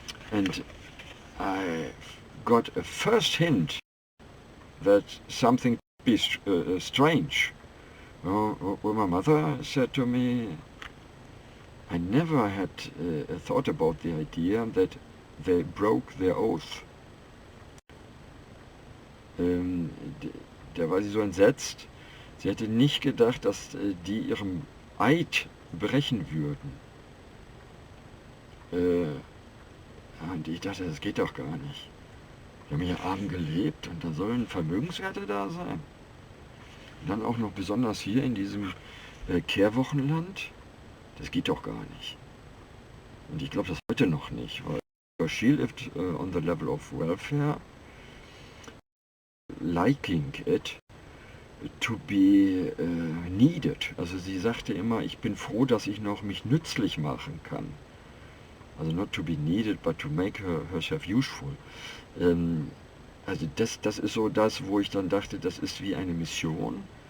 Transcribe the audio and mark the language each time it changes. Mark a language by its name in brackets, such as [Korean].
[English] And I got a first hint that something could be strange. When my mother said to me, I never had thought about the idea that they broke their oath. [German] Da war sie so entsetzt. Sie hätte nicht gedacht, dass die ihrem Eid brechen würden. Und ich dachte, das geht doch gar nicht. Die haben ja arm gelebt und da sollen Vermögenswerte da sein. Dann auch noch besonders hier in diesem Kehrwochenland. Das geht doch gar nicht. Und ich glaube das heute noch nicht, weil [English] she lived on the level of welfare, liking it to be needed. [German] Also sie sagte immer, ich bin froh, dass ich noch mich nützlich machen kann. [English] Also not to be needed, but to make herself useful. [German] Also das ist so das, wo ich dann dachte, das ist wie eine Mission.